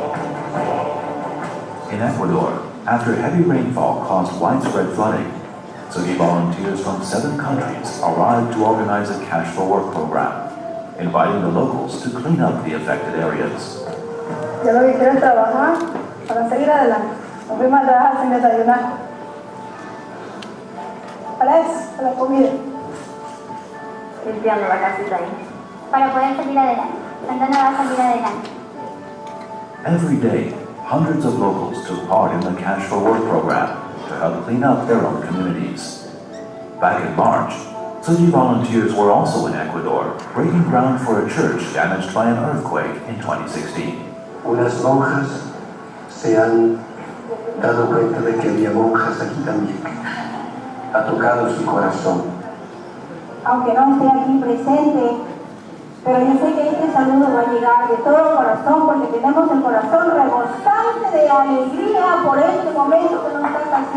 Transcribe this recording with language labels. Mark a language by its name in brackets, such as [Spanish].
[English] In Ecuador, after heavy rainfall caused widespread flooding, Tzu Chi volunteers from 7 countries arrived to organize a Cash for Work program, inviting the locals to clean up the affected areas. [Spanish] Yo lo que quiero es trabajar para seguir adelante. Nos fuimos a trabajar sin desayunar. Para eso, para la comida. Limpiando la casita ahí. Para poder salir adelante. Santana va a salir adelante. [English] Every day, hundreds of locals took part in the Cash for Work program to help clean up their own communities. Back in March, Tzu Chi volunteers were also in Ecuador, breaking ground for a church damaged by an earthquake in 2016. [Spanish] Unas monjas se han dado cuenta de que había monjas aquí también. Ha tocado su corazón. Aunque no esté aquí presente, pero yo sé que este saludo va a llegar de todo corazón porque tenemos el corazón rebosante de alegría por este momento que nos está